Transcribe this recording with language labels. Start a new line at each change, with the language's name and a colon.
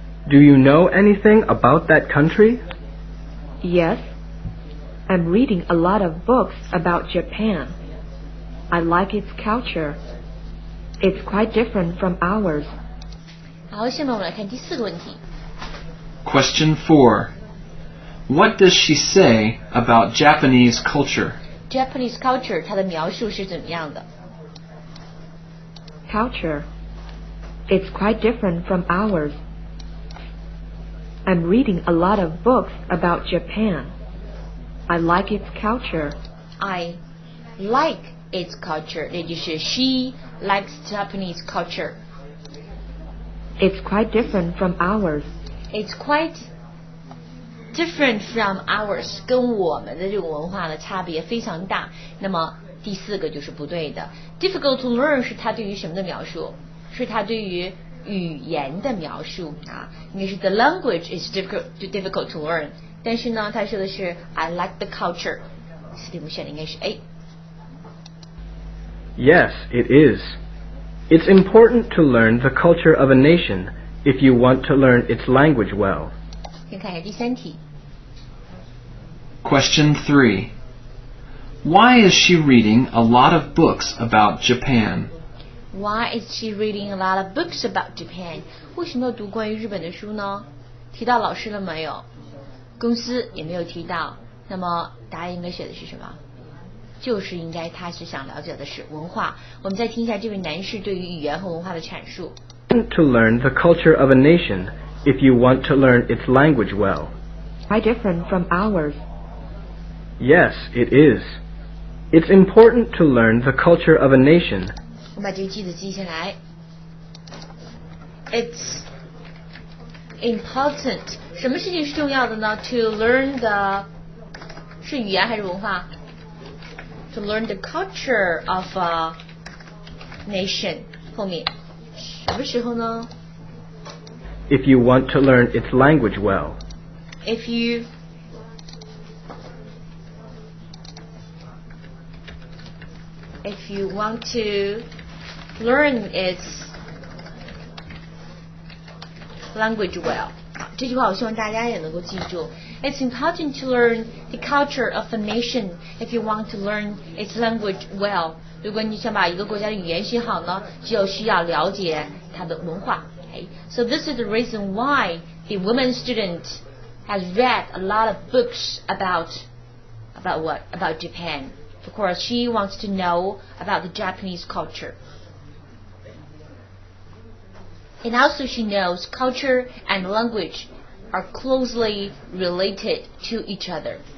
English: Do you know anything about that country? Yes, I'm reading a lot of books about Japan. I like its culture. It's quite different from ours.
Chinese: 好，下面我们来看第四个问题。
English: Question 4. What does she say about Japanese culture? Japanese culture
Chinese: 它的描述是怎么样的？
English: Culture. It's quite different from ours. I'm reading a lot of books about Japan. I like its culture. I like its culture.
Chinese: 也就是
English: she likes Japanese culture. It's quite different from ours. It's quite different from ours.
Chinese: 跟我们的这种文化的差别非常大。那么第4个就是不对的。
English: Difficult to learn
Chinese: 是它对于什么的描述？是它对于语言的描述啊。应该是
English: the language is difficult to learn。
Chinese: 但是呢，他说的是
English: I like the culture。
Chinese: 所以我们选的应该是 A。
English: Yes, it is. It's important to learn the culture of a nation if you want to learn its language well.
Chinese: 先看一下第3题。
English: Question 3. Why is she reading a lot of books about Japan? Why is she reading a lot of books about Japan?
Chinese: 为什么要读关于日本的书呢？提到老师了没有？公司也没有提到。那么答案应该写的是什么？就是应该他是想了解的是文化。我们再听一下这位男士对于语言和文化的阐述。
English: To learn the culture of a nation if you want to learn its language well. Quite different from ours. Yes, it is. It's important to learn the culture of a nation.
Chinese: 我们把这个句子记下来。
English: It's important.
Chinese: 什么事情是重要的呢 ？
English: To learn the
Chinese: 是语言还是文化 ？
English: To learn the culture of a nation
Chinese: 后面什么时候呢
English: If you want to learn its language well. If you want to learn its language well.
Chinese: 这句话我希望大家也能够记住。
English: It's important to learn the culture of a nation if you want to learn its language well.
Chinese: 如果你想把一个国家的语言学好呢，就需要了解它的文化。
English: Okay? So this is the reason why the woman student has read a lot of books about what? About Japan. Of course, she wants to know about the Japanese culture. And also she knows culture and language are closely related to each other.